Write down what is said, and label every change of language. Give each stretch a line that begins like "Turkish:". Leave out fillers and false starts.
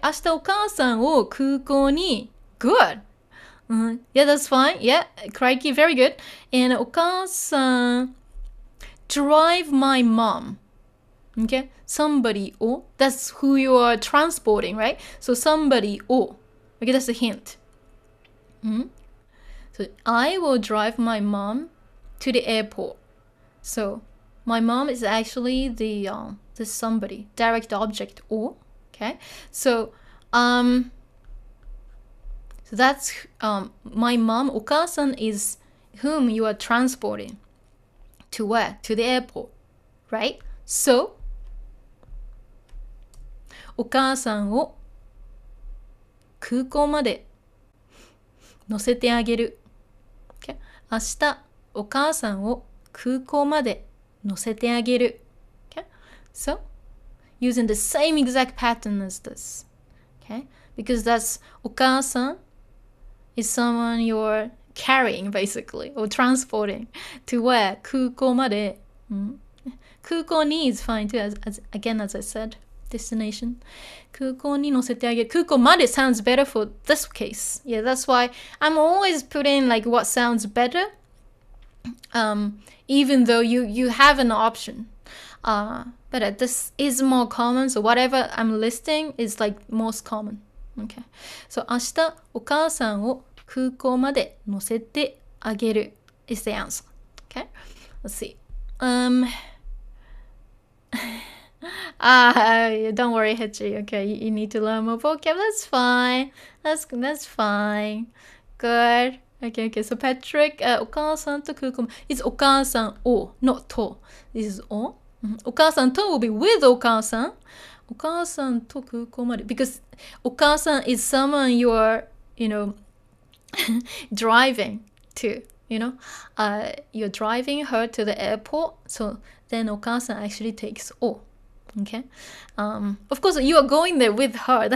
Japanese: 明日お母さんを空港に
English: Good. Yeah, that's fine. Yeah, crikey, very good. And お母さん drive my mom. Okay? Somebody を That's who you are transporting, right? So somebody を Okay, that's a hint. So I will drive my mom to the airport. So my mom is actually the somebody, direct object or, okay? So that's my mom, お母さん is whom you are transporting to where? To the airport, right?
Japanese: So お母さんを空港まで乗せてあげる。
English: Okay?
Japanese: 明日お母さんを空港まで乗せてあげる。
English: Okay? So, using the same exact pattern as this. Okay? Because that's お母さん is someone you're carrying basically or transporting to where?
Japanese: 空港まで。
English: 空港に is fine too, again, as I said, destination.
Japanese: 空港に乗せてあげる。
English: 空港まで sounds better for this case. Yeah, that's why I'm always putting like what sounds better, even though you have an option. But this is more common, so whatever I'm listing is like most common. Okay. So
Japanese: 明日お母さんを空港まで乗せてあげる
English: is the answer. Okay. Let's see. Don't worry, Hechi. Okay, you need to learn more vocab. That's fine. That's fine. Good. Okay. So Patrick,
Japanese: お母さんと空港。
English: It's お母さんを not と。This is お。お母さんと will be with お母さん。
Japanese: お母さんと空港まで。
English: Because お母さん is someone you are, driving to. You're driving her to the airport. So then お母さん actually takes お。 Okay. Of course, you are going there with her.